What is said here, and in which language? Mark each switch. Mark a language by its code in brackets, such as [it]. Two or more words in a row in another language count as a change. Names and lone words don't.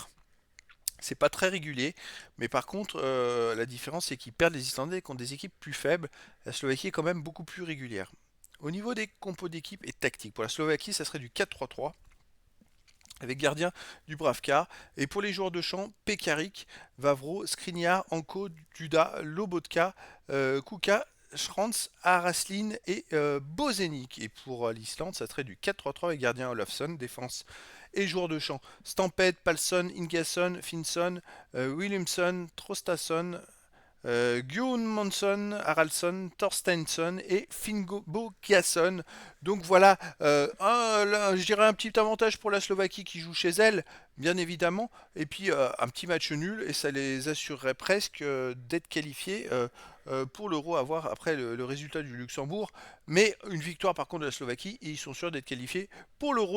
[fr] C'est pas très régulier, mais par contre, la différence c'est qu'ils perdent les Islandais contre des équipes plus faibles. La Slovaquie est quand même beaucoup plus régulière. Au niveau des compos d'équipe et tactique, pour la Slovaquie, ça serait du 4-3-3 avec gardien Dubravka. Et pour les joueurs de champ, Pekarik, Vavro, Skriniar, Anko, Duda, Lobotka, Kuka, Schranz, Araslin et Bozenic. Et pour l'Islande, ça serait du 4-3-3 avec gardien Olofsson, défense et joueurs de champ. Stamped, Palsson, Ingasson, Finson, Williamson, Trostason, Gudmundsson, Haraldsson, Torstensson et Finbo Kiasson. Donc voilà, je dirais un petit avantage pour la Slovaquie qui joue chez elle, bien évidemment, et puis un petit match nul, et ça les assurerait presque d'être qualifiés pour l'Euro, à voir après le résultat du Luxembourg. Mais une victoire par contre de la Slovaquie, et ils sont sûrs d'être qualifiés pour l'Euro.